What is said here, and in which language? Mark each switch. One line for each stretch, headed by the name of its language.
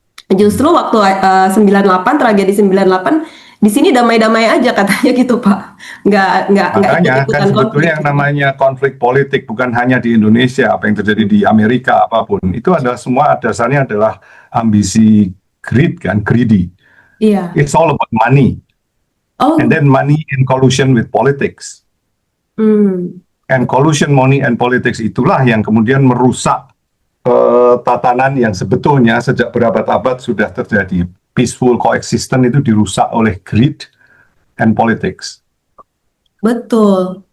Indonesian: Justru waktu 98, tragedi 98, di sini damai-damai aja katanya gitu Pak. Nggak Makanya ikut-ikutan kan sebetulnya yang namanya konflik politik bukan hanya di Indonesia, apa yang terjadi di Amerika apapun, itu adalah semua dasarnya adalah ambisi greed kan, greedy. Iya.
English: It's all about money. Oh. And then money in collusion with politics. And collusion, money, and politics
Indonesian: itulah yang kemudian merusak tatanan yang sebetulnya sejak berabad-abad sudah terjadi.
English: Peaceful coexistence
Indonesian: itu dirusak oleh
English: greed and politics.
Indonesian: Betul.